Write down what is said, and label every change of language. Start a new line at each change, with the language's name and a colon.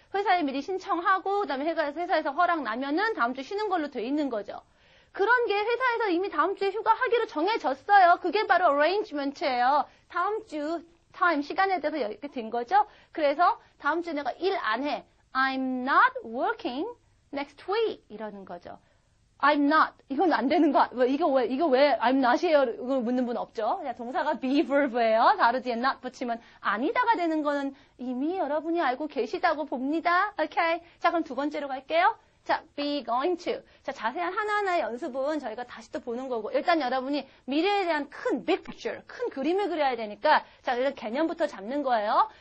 Korean: 회사에 미리 신청하고 그다음에 회사에서 허락 나면은 다음 주 쉬는 걸로 돼 있는 거죠. 그런 게 회사에서 이미 다음 주에 휴가하기로 정해졌어요. 그게 바로 arrangement예요. 다음 주 time 시간에 대해서 이렇게 된 거죠. 그래서 다음 주에 내가 일 안 해.
English: I'm not working next week
Korean: 이러는 거죠.
English: I'm not
Korean: 이건 안 되는 거 이거 왜 I'm not이에요? 이걸 묻는 분 없죠. 동사가 be verb예요. 다루 뒤에 not 붙이면 아니다가 되는 거는 이미 여러분이 알고 계시다고 봅니다. 오케이. 자 그럼 두 번째로 갈게요. 자, be going to. 자, 자세한 하나하나의 연습은 저희가 다시 또 보는 거고, 일단 여러분이 미래에 대한 큰 big picture, 큰 그림을 그려야 되니까, 자, 일단 개념부터 잡는 거예요.